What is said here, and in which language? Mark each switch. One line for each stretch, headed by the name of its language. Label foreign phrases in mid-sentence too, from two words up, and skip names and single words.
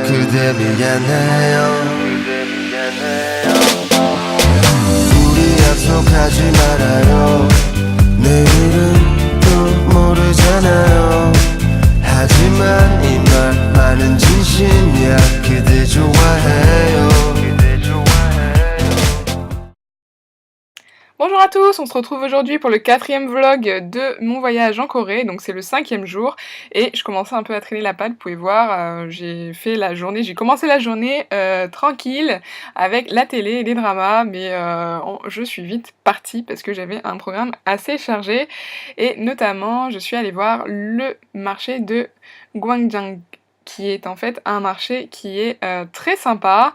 Korean: 그대 미안해요. 우리 약속하지 말아요. 내일은 또 모르잖아요. 하지만 이 말만은 진심이야. 그대 좋아해요.
French: Bonjour à tous, on se retrouve aujourd'hui pour le 4e vlog de mon voyage en Corée, donc c'est le 5e jour, et je commençais un peu à traîner la patte, vous pouvez voir, j'ai commencé la journée tranquille, avec la télé et les dramas, mais je suis vite partie parce que j'avais un programme assez chargé, et notamment je suis allée voir le marché de Gwangjang, qui est en fait un marché qui est très sympa.